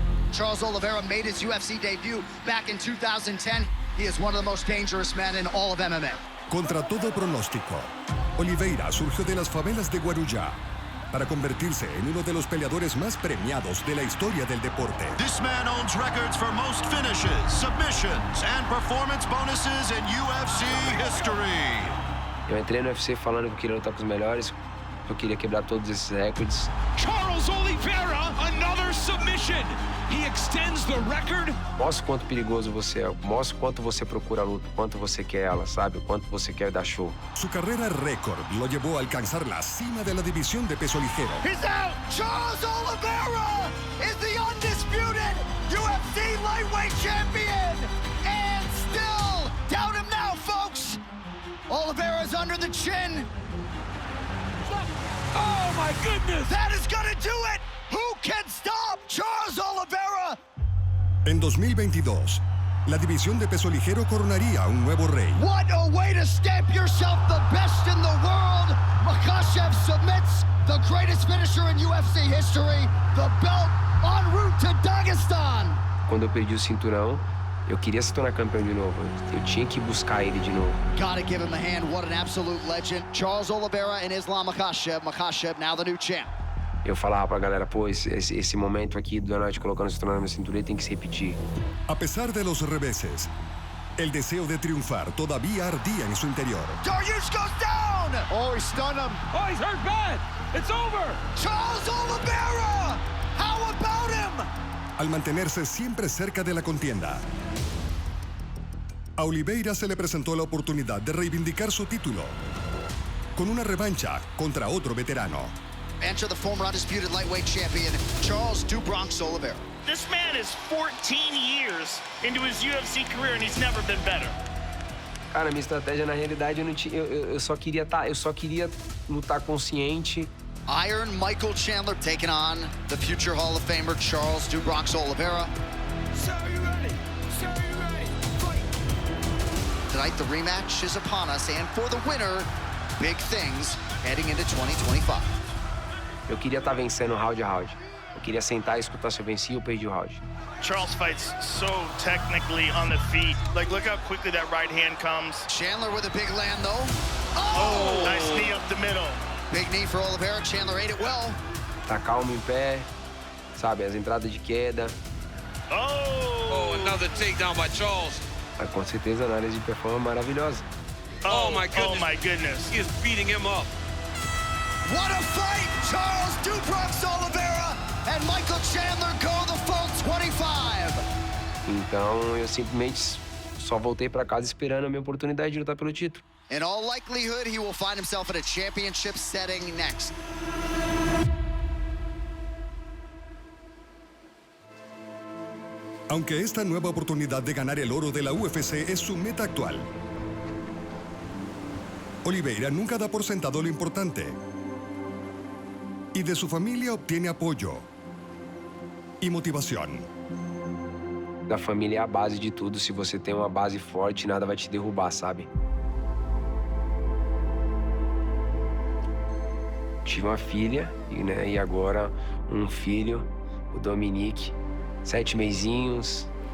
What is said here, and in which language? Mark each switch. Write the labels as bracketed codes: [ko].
[en] Charles Oliveira made his UFC debut back in 2010. He is one of the most dangerous men in all of MMA. [es] Contra todo pronóstico, Oliveira surgió de las favelas de Guarujá para convertirse en uno de los peleadores más premiados de la historia del deporte. [en] This man owns records for most finishes, submissions, and performance bonuses in UFC history. [pt] Eu entrei no UFC falando que eu queria lutar com os melhores, que eu queria quebrar todos esses recordes. [en] Charles Oliveira, another submission. He extends the record. [pt] Mostra o quanto perigoso você é, mostra o quanto você procura a luta, o quanto você quer ela, sabe? O quanto você quer dar show. [es] Su carrera récord lo llevó a alcanzar la cima de la división de peso ligero. [en] He's out! Charles Oliveira is the undisputed UFC lightweight champion! And still, doubt him now, folks! Oliveira's under the chin. Oh, my goodness! That is gonna do it! Who can stop Charles Oliveira? [es] En 2022, la división de peso ligero coronaría un nuevo rey. [en] What a way to stamp yourself the best in the world! Makhachev submits the greatest finisher in UFC history, the belt en route to Dagestan. [pt] Quando eu perdi o cinturão, eu queria se tornar campeão de novo. Eu tinha que buscar ele de novo. [en] Gotta give him a hand. What an absolute legend. Charles Oliveira and Islam Makhachev. Makhachev now the new champ. [pt] Eu falava pra galera, pô, esse momento aqui do Donald colocando o cinturão na minha cintura tem que se repetir. [es] A pesar de los reveses, el deseo de triunfar todavía ardía en su interior. [en] Dariush goes down! Oh, he stunned him. Oh, he's hurt bad. It's over. Charles Oliveira! How about him? [es] Al mantenerse siempre cerca de la contienda, a Oliveira se le presentó la oportunidad de reivindicar su título con una revancha contra otro veterano. [en] Enter the former undisputed lightweight champion, Charles "Do Bronx" Oliveira. This man is 14 years into his UFC career and he's never been better. [pt] Cara, minha estratégia na realidade eu só queria lutar consciente. [en] Iron Michael Chandler taking on the future Hall of Famer Charles "Do Bronx" Oliveira. So you ready? So you ready? Fight! Tonight the rematch is upon us, and for the winner, big things heading into 2025. [pt] Eu queria estar vencendo round a round. Eu queria sentar e escutar se eu venci ou perdi o round. [en] Charles fights so technically on the feet. Like, look how quickly that right hand comes. Chandler with a big land, though. Oh! Nice knee up the middle. Big knee for Oliveira. Chandler ate it well. [pt] Tá calmo em pé, sabe, as entradas de queda. [en] Oh, another takedown by Charles. [pt] Mas com certeza análise de performance maravilhosa. [en] Oh my goodness. Oh my goodness. He is beating him up. What a fight! Charles Duprox Oliveira and Michael Chandler go the full 25. [pt] Então eu simplesmente só voltei pra casa esperando a minha oportunidade de lutar pelo título. [en] In all likelihood, he will find himself in a championship setting next. [es] Aunque esta nueva oportunidad de ganar el oro de la UFC es su meta actual, Oliveira nunca da por sentado lo importante y de su familia obtiene apoyo y motivación. [pt] Da família é a base de tudo. Se você tem uma base forte, nada vai te derrubar, sabe? Tive uma filha e agora um filho, o Dominique, 7 mesinhos.